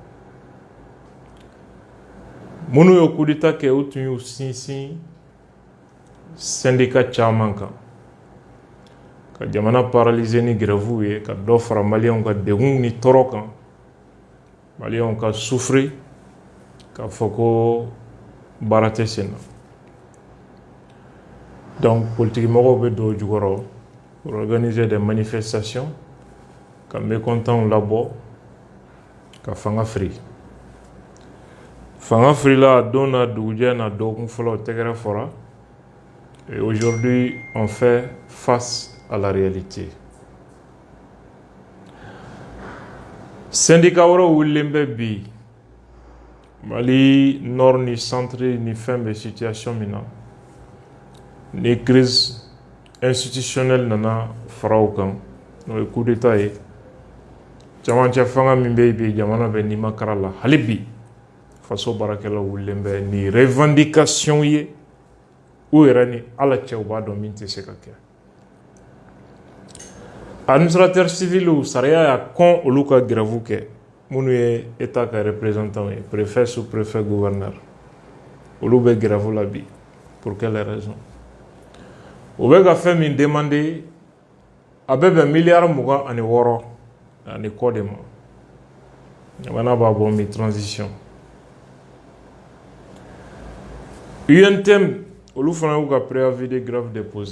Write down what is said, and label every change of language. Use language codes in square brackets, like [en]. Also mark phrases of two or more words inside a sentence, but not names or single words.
[bm] Minnu ye [fr] coup d'état [bm] kɛ o tun y'u sinsin syndicat caman kan ka jamana paralyser ni grève ye ka dɔ fara maliyɛnw ka degun ni tɔɔrɔ kan, maliyɛnw ka souffrir k'a fɔ ko baara tɛ sen na. [fr] Donc politique [bm] mɔgɔw bɛ don o jukɔrɔ [fr] pour organiser des manifestations [bm] ka mécontents labɔ ka fanga firi. Fanga firila don na dugujɛ na dɔgɔkun fɔlɔ tɛgɛrɛ fɔra, [fr] et aujourd'hui on fait face à la réalité. [bm] Syndicat wɛrɛw wulilen bɛ bi Mali nord ni centre ni fɛn bɛ situation min na, ni [fr] crise institutionnelle [bm] nana fara o kan n'o ye [fr] coup d'état [bm] ye. Camancɛ fanga min bɛ bi jamana bɛ nimakara la hali bi faso baarakɛlaw wulilen bɛ ni revendication ye u yɛrɛ ni ala cɛ u b'a dɔn min tɛ se ka kɛ. [fr] Administrateur civil [bm] sariya y'a kɔn olu ka grève kɛ minnu ye état ka représentant ye, [fr] préfet sous-préfet gouverneur, [bm] olu bɛ grève la bi. [fr] Pour quelle raison? [bm] U bɛ ka fɛn min demander a bɛ bɛn miliyari 26 ani kɔ de ma. Jamana b'a bɔ mi transition. UNTM olu fana y'u ka [fr] préavis de grève déposé.